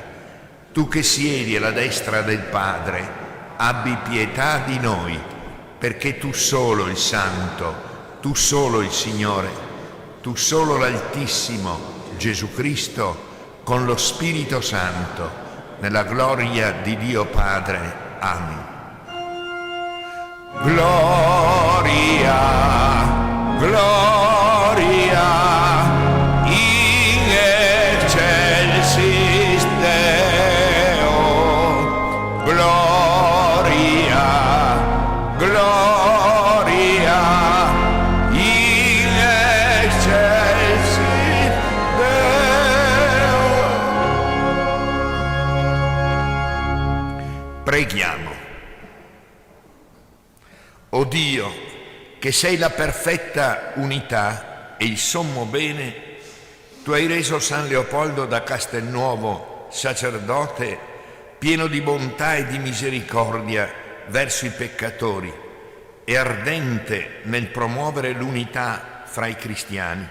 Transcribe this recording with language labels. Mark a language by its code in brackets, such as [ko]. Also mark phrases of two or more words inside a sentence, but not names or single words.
[it] Tu che siedi alla destra del Padre, abbi pietà di noi, perché tu solo il Santo, tu solo il Signore, tu solo l'Altissimo, Gesù Cristo, con lo Spirito Santo, nella gloria di Dio Padre. Amen. [la] Gloria, gloria, in excelsis Deo. Gloria, gloria, in excelsis Deo. [it] Preghiamo. O Dio, che sei la perfetta unità e il sommo bene, tu hai reso San Leopoldo da Castelnuovo sacerdote pieno di bontà e di misericordia verso i peccatori e ardente nel promuovere l'unità fra i cristiani.